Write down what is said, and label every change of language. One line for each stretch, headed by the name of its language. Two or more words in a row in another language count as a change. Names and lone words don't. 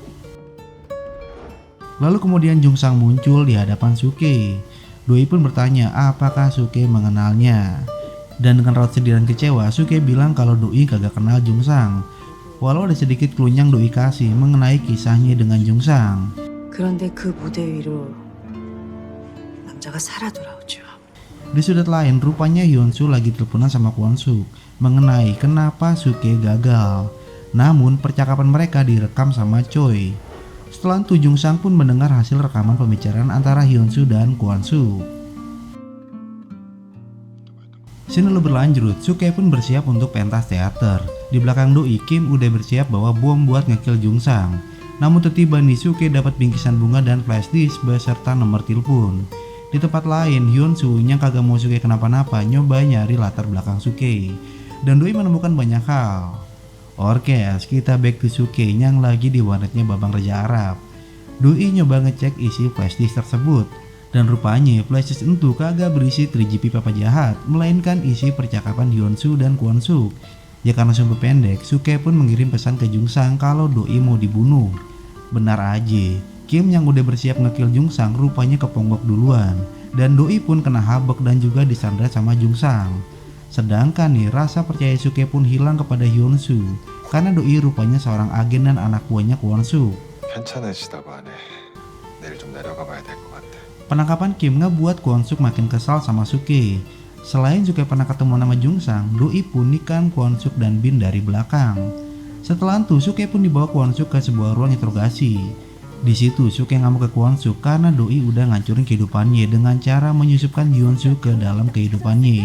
Indonesian: Lalu kemudian Jungsang muncul di hadapan Suke. Doi pun bertanya apakah Suke mengenalnya. Dan dengan raut sedih dan kecewa, Suke bilang kalau Doi kagak kenal Jungsang. Walau ada sedikit clue yang Doi kasih mengenai kisahnya dengan Jungsang.
Korean: 그런데 그 무대 위로 남자가 살아 돌아오죠.
Indonesian: Di sudut lain, rupanya Hyunsuk lagi teleponan sama Kwon-suk mengenai kenapa Suke gagal. Namun percakapan mereka direkam sama Choi. Setelah itu Jungsang pun mendengar hasil rekaman pembicaraan antara Hyunsuk dan Kwon-suk. Scene lalu berlanjut, Suke pun bersiap untuk pentas teater. Di belakang Doi, Kim udah bersiap bawa bom buat ngekill Jungsang. Namun tiba-tiba nih Suke dapat bingkisan bunga dan
English: flash disk
Indonesian: beserta nomor telepon. Di tempat lain, Hyunsuk yang kagak mau Suke kenapa-napa nyoba nyari latar belakang Suke. Dan Doi menemukan banyak hal. Oke, kita
English: back to
Indonesian: Suke yang lagi di warnetnya Babang Raja Arab. Doi nyoba ngecek isi flashdisk tersebut. Dan rupanya flashdisk itu kagak berisi 3GP papa jahat, melainkan isi percakapan Hyunsuk dan Kwon-suk. Ya karena sumber pendek, Suke pun mengirim pesan ke Jungsang kalau Doi mau dibunuh. Benar aja, Kim yang udah bersiap ngekill Jungsang rupanya keponggok duluan. Dan Doi pun kena habek dan juga disandra sama Jungsang. Sedangkan nih rasa percaya Suke pun hilang kepada Hyunsuk karena Doi rupanya seorang agen dan anak buahnya Kwon-suk.
Korean: 괜찮으시다고 하네. 내일 좀 내려가 봐야 될 것 같아.
Indonesian: Penangkapan Kim ngebuat Kwon-suk makin kesal sama Suke. Selain Suke pernah ketemu nama Jungsang, Doi pun nikam Kwon-suk dan Bin dari belakang. Setelah itu Suke pun dibawa Kwon-suk ke sebuah ruang interogasi. Di situ Suke ngamuk ke Kwon-suk karena Doi udah ngancurin kehidupannya dengan cara menyusupkan Hyunsuk ke dalam kehidupannya.